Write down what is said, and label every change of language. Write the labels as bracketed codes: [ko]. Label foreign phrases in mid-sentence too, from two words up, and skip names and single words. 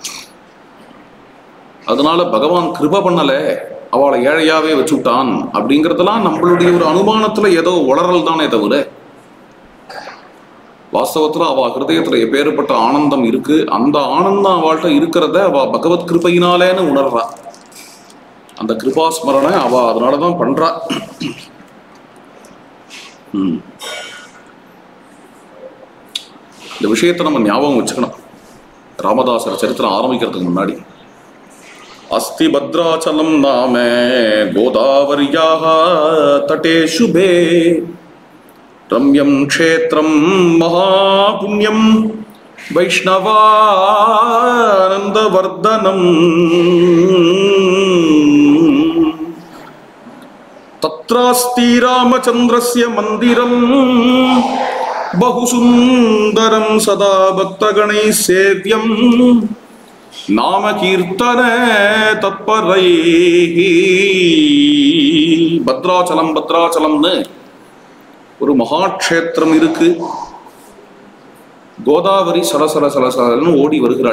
[ta] அதனால பகவான் கிருப பண்ணல, அவளை ஏழையாவே வச்சுட்டான் அப்படிங்கிறதெல்லாம் நம்மளுடைய ஒரு அனுமானத்துல ஏதோ உளறல் தானே தவிர, வாஸ்தவத்துல அவ ஹிருதயத்துல எப்பேற்பட்ட ஆனந்தம் இருக்கு, அந்த ஆனந்தம் அவள்கிட்ட இருக்கிறத அவ பகவத் கிருபையினாலேன்னு உணர்றா. அந்த கிருபாஸ்மரணை அவ அதனாலதான் பண்றா. இந்த விஷயத்தை நம்ம ஞாபகம் வச்சுக்கணும். ராமதாசர் சரித்திரம் ஆரம்பிக்கிறதுக்கு முன்னாடி [sa] अस्ति भद्राचलं नाम गोदावर्याः तटे शुभे रम्यं क्षेत्रं महापुण्यं वैष्णवानन्दवर्धनम् तत्रास्ति रामचन्द्रस्य मन्दिरं बहुसुन्दरं सदा भक्तगणैः सेव्यं नाम कीर्तन तत्परै. [ta] பத்ராச்சலம், பத்ராச்சலம்னு ஒரு மகாட்சேத்திரம் இருக்கு. கோதாவரி சலசல சலசலன்னு ஓடி வருகிறாள்.